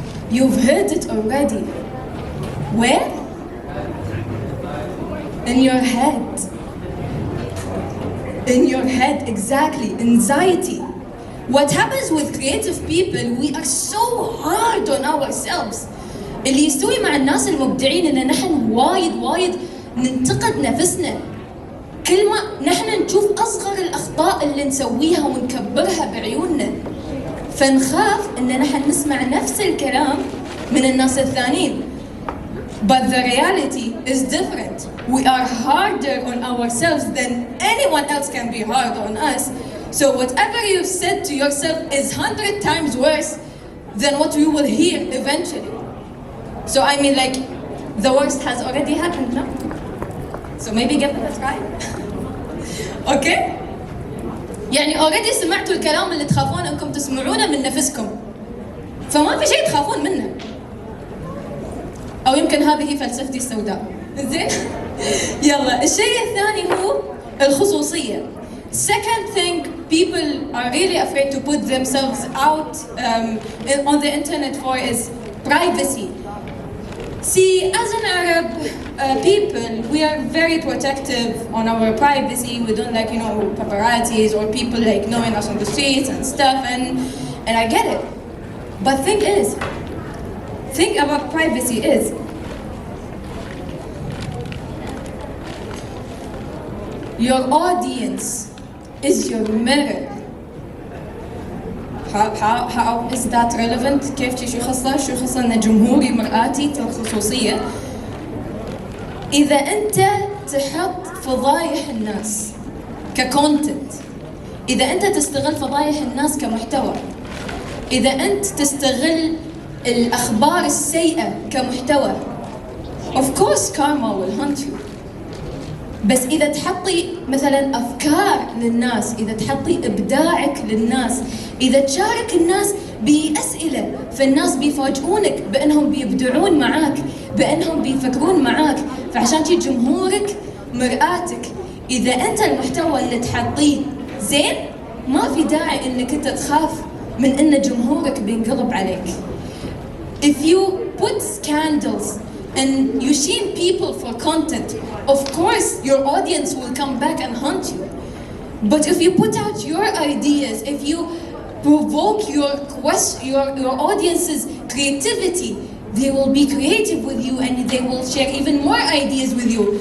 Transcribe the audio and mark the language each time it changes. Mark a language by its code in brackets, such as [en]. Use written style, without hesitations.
[en] You've heard it already. Where? In your head. In your head, exactly. Anxiety. What happens with creative people, we are so hard on ourselves. [ar] اللي يستوي مع الناس المبدعين ان نحن وايد ننتقد نفسنا. كل ما نحن نشوف اصغر الاخطاء اللي نسويها ونكبرها بعيوننا، فنخاف ان نحن نسمع نفس الكلام من الناس الثانيين. [en] But the reality is different. We are harder on ourselves than anyone else can be hard on us. So whatever you've said to yourself is 100 times worse than what you will hear eventually. So I mean, like, the worst has already happened now. So maybe give it a try. Okay? [ar] يعني already سمعتوا الكلام اللي تخافون انكم تسمعونه من نفسكم. فما في شيء تخافون منه. أو يمكن هذه فلسفتي السوداء. زين؟ يلا، الشيء الثاني هو الخصوصية. [en] Second thing people are really afraid to put themselves out on the internet for is privacy. See, as an Arab people, we are very protective on our privacy. We don't like, paparazzis or people like knowing us on the streets and stuff, and I get it. But thing about privacy is your audience is your mirror. How is that relevant? [ar] كيف شو خصة ان جمهوري مرآتي الخصوصية؟ إذا أنت تحط فضايح الناس ككونتنت، إذا أنت تستغل فضايح الناس كمحتوى، إذا أنت تستغل الأخبار السيئة كمحتوى، [en] of course karma will hunt you. [ar] بس إذا تحطي مثلا أفكار للناس، إذا تحطي إبداعك للناس، إذا تشارك الناس بأسئلة، فالناس بيفاجئونك بأنهم بيبدعون معاك، بأنهم بيفكرون معاك، فعشان شي جمهورك مرآتك. إذا أنت المحتوى اللي تحطيه زين، ما في داعي إنك أنت تخاف من إن جمهورك بينقلب عليك. [en] If you put scandals and you shame people for content, of course your audience will come back and hunt you. But if you put out your ideas, if you provoke your audience's creativity, they will be creative with you and they will share even more ideas with you.